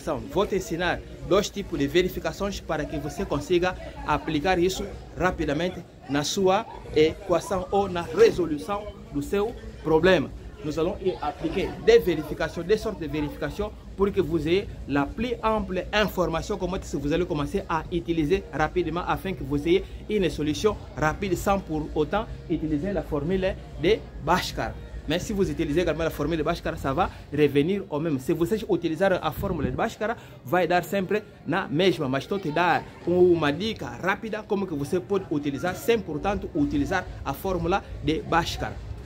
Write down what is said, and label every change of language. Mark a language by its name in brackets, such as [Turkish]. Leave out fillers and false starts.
[Portuguese] Vou te ensinar 2 tipos de verificações para que você consiga aplicar isso rapidamente na sua equação ou na resolução do seu problema. [French] Nous allons appliquer des vérifications, des sortes de vérifications pour que vous ayez la plus ample information comment vous allez commencer à utiliser rapidement afin que vous ayez une solution rapide sans pour autant utiliser la formule de Bhaskara. Mais si vous utilisez également la formule de Bhaskara, ça va revenir au même. [Portuguese] Se vocês utilizarem a fórmula de Bhaskara, vai dar sempre na mesma. Mas estou te dar uma dica rápida como que você pode utilizar sem, portanto, utilizar a fórmula de Bhaskara.